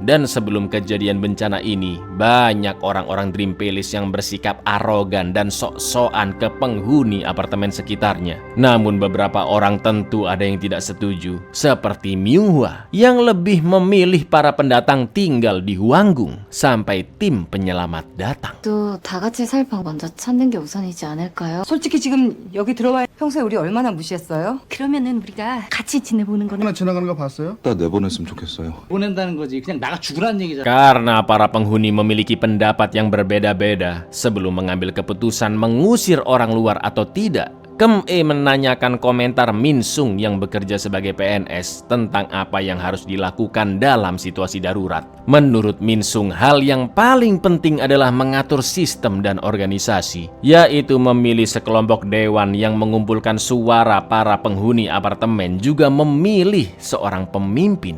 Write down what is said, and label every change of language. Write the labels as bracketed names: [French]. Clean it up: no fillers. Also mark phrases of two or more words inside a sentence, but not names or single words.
[Indonesian] Dan sebelum kejadian bencana ini, banyak orang-orang Dream Palace yang bersikap arogan dan sok-sokan ke penghuni apartemen sekitarnya. Namun beberapa orang tentu ada yang tidak setuju, seperti Myunghwa yang lebih memilih para pendatang tinggal di Hwanggung sampai tim penyelamat datang. [Korean] 또 다 같이 살 방 먼저 찾는 게 우선이지 않을까요? 솔직히 지금 여기 들어와 평소에 우리 얼마나 무시했어요? 그러면은 우리가 같이 지내보는 거는 하나 지나가는 거 봤어요? 나 내보냈으면 좋겠어요. 보낸다는 거지. 그냥 나가 죽으라는 얘기잖아. [Indonesian] Karena para penghuni memiliki pendapat yang berbeda-beda sebelum mengambil keputusan mengusir orang luar atau tidak, Kem E menanyakan komentar Minsung yang bekerja sebagai PNS tentang apa yang harus dilakukan dalam situasi darurat. Menurut Minsung, hal yang paling penting adalah mengatur sistem dan organisasi, yaitu memilih sekelompok dewan yang mengumpulkan suara para penghuni apartemen, juga memilih seorang pemimpin.